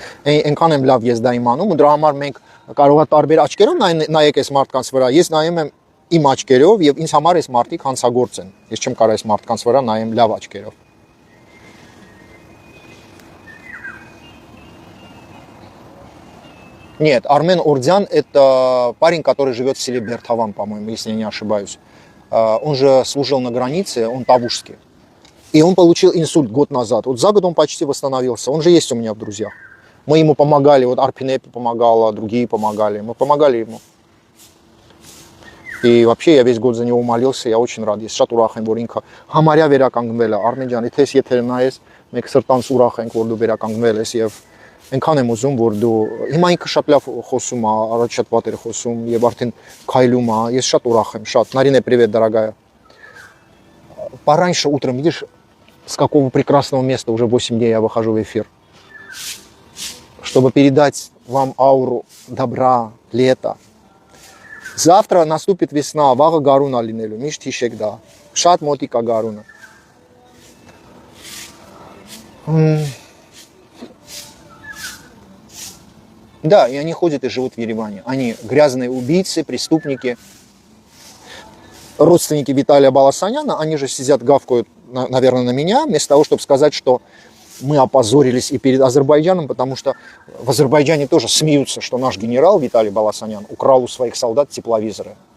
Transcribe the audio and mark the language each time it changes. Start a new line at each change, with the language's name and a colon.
Armenian: Այնքան եմ լավ ես դա իմանում, ու դրա համար մենք կարող է տարբեր աչքերով նայեք այս մարդկանց վրա։ Ես նայում եմ իմ աչքերով եւ ինձ համար այս մարդիկ հանցագործ են։ Ես չեմ կարող այս մարդկանց վրա նայեմ լավ աչքերով։
Russian: Нет, Армен Ордян это парень, который живет в селе Бертаван, по-моему, если я не ошибаюсь. Он же служил на границе, он тавушский. И он получил инсульт год назад. Вот за год он почти восстановился. Он же есть у меня в друзьях. Мы ему помогали, вот Арпинепи помогала, другие помогали. Мы помогали ему. И вообще я весь год за него молился, я очень рад.
Armenian: Ես շատ ուրախ եմ, որ ինքը համարյա վերականգնվել է։ Արմեն ջան, եթե եթերը նայես, մենք սրտանց ուրախ ենք, որ դու վերականգնվել ես եւ այնքան եմ ուզում, որ դու հիմա ինքը շատ лав խոսում է, առաջ շատ վատ էր խոսում եւ արդեն քայլում է։ Ես շատ ուրախ եմ, շատ։
Russian: Нарина, привет, дорогая. Пораньше утром, видишь, с какого прекрасного места уже 8 дней я выхожу в эфир, чтобы передать вам ауру добра, лета. Завтра наступит весна,
Armenian: վաղը գարուն է լինելու, միշտ հիշեք դա, շատ մոտիկ է գարունը։
Russian: Да, и они ходят и живут в Ереване. Они грязные убийцы, преступники, родственники Виталия Баласаняна, они же сидят, гавкают, наверное, на меня, вместо того, чтобы сказать, что мы опозорились и перед Азербайджаном, потому что в Азербайджане тоже смеются, что наш генерал Виталий Баласанян украл у своих солдат тепловизоры.